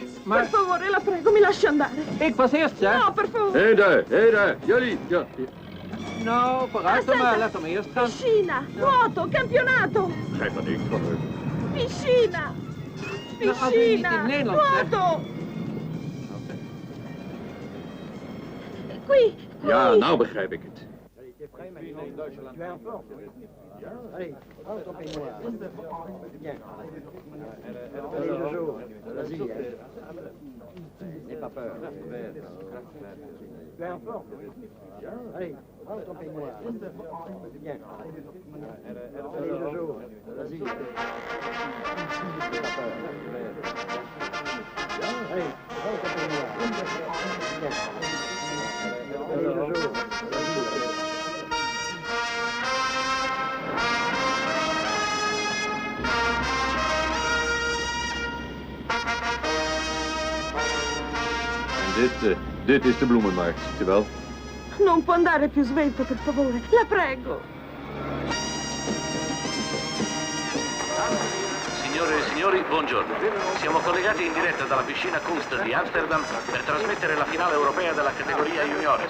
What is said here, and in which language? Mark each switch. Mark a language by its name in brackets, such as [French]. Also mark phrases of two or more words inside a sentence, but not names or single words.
[Italian] Per favore, la prego, mi lasci andare. [Dutch] Ik was eerst, hè? [Italian] No, per favore. [Dutch] Hé daar, jullie. Ja. Nou, vooruit dan maar, laat hem eerst gaan. [Italian] Piscina, nuoto, campionato. [Dutch] Begrijp wat ik van hem. [Italian] Piscina. [Dutch] als u niet in [Italian] Piscina, [Dutch] Nederland zegt. [Italian] nuoto. Qui. [Dutch] Ja, nou begrijp ik het. [French] Allez, accompagne-moi. Viens. Vas-y, n'aie pas peur. Tu es en forme. Allez, accompagne-moi. Viens. Allez, Jojo. Vas-y. N'aie pas peur. Allez, accompagne-moi. Viens. Allez, Jojo. Vas-y. [Dutch] Dit is de bloemenmarkt, ziet u wel? [Italian] Non può andare più svelto, per favore. La prego. Signore e signori, buongiorno. Siamo collegati in diretta dalla piscina Kunst di Amsterdam per trasmettere la finale europea della categoria juniores.